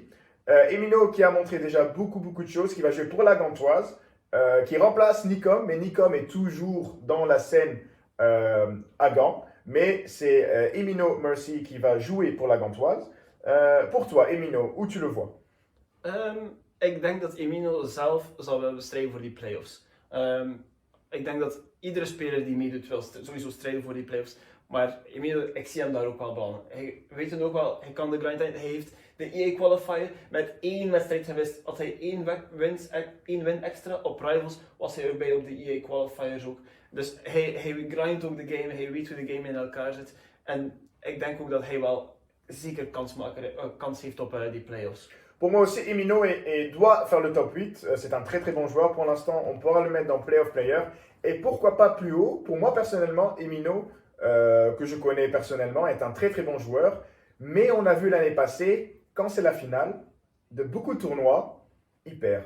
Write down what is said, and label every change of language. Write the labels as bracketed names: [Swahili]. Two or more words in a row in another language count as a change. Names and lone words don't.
[French] Emino qui a montré déjà beaucoup de choses, qui va jouer pour la Gantoise, qui remplace Nikom, mais Nikom est toujours dans la scène à Gand, mais c'est Emino Mercy qui va jouer pour la Gantoise. Pour toi, Emino, où tu le vois? [Dutch] Ik denk dat Emino zelf zal willen strijden voor die play-offs. Ik denk dat iedere speler die meedoet wil sowieso strijden voor die play-offs. Maar Emino, ik zie hem daar ook wel belanden. Hij weet het ook wel, hij kan de grind aan. Hij heeft de EA qualifier met 1 wedstrijd gewist. Als hij 1 win extra op Rivals, was hij ook bij op de EA qualifiers ook. Dus hij grindt ook de game, hij weet hoe de game in elkaar zit. En ik denk ook dat hij wel zeker kans heeft op die play-offs. [French] Pour moi aussi, Emino doit faire le top 8. C'est un très bon joueur pour l'instant. On pourra le mettre dans [English] Playoff Player. [French] Et pourquoi pas plus haut? Pour moi personnellement, Emino, que je connais personnellement, est un très bon joueur. Mais on a vu l'année passée, quand c'est la finale, de beaucoup de tournois, il perd.